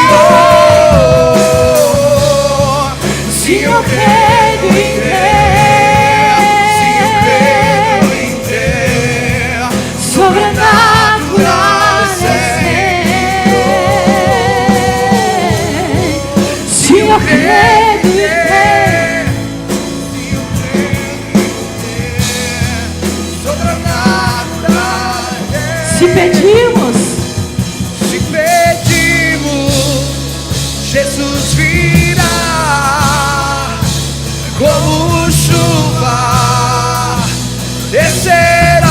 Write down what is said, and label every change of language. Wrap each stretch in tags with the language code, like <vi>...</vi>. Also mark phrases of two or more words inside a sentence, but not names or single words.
<it>Se io credo in te, sovrannaturale sei. Se io credo in te,</it> <pt>se pedimos, Jesus virá como chuva, descerá.</pt>